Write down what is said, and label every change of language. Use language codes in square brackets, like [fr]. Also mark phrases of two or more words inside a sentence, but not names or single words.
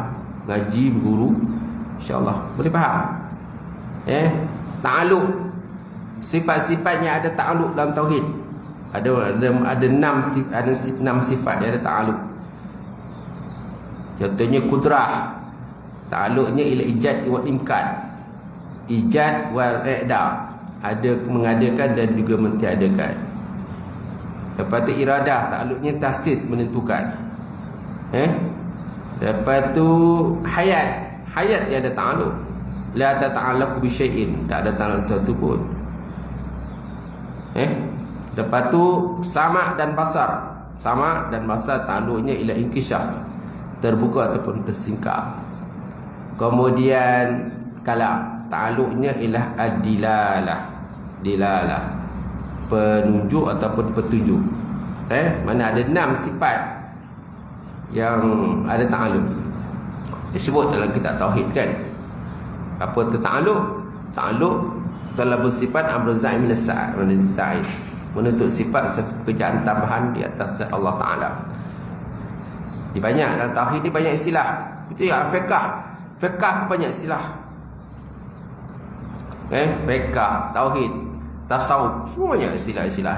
[ms] Ngaji berguru, insya-Allah boleh faham. Ta'alluq, sifat-sifat yang ada ta'alluq dalam tauhid. Ada 6 sifat yang ada ta'alluq. Contohnya kudrah. [ar] Ta'alluqnya إلى إيجاد وإمكان. إيجاد والإعدام. [ms] Ada mengadakan dan juga mentiadakan. Lepas tu iradah, ta'alluqnya tahsis, menentukan. Lepas tu hayat. Hayat tiada ta'alluq. [ar] لا تتعلق بشيء, [ms] tak ada ta'alluq sesuatu pun. Lepas tu sama' dan basar. Sama' dan basar ta'alluqnya [ar] إلى انكشاف, [ms] terbuka ataupun tersingkap. Kemudian kalam, ta'alluqnya [ar] إلى الدلالة. [ms] Dilalah, penunjuk ataupun petunjuk. Mana ada 6 sifat yang ada ta'alluq. Disebut dalam kitab tauhid kan. Apa tu ta'alluq? Ta'alluq telah bersifat [ar] أمر زائد من الصاعد, [ms] menuntut sifat pekerjaan tambahan di atas Allah Ta'ala. Di banyak dalam tauhid ni banyak istilah. Itu ya fiqh banyak istilah. Fiqh, tauhid, tasawuf, semua banyak istilah-istilah.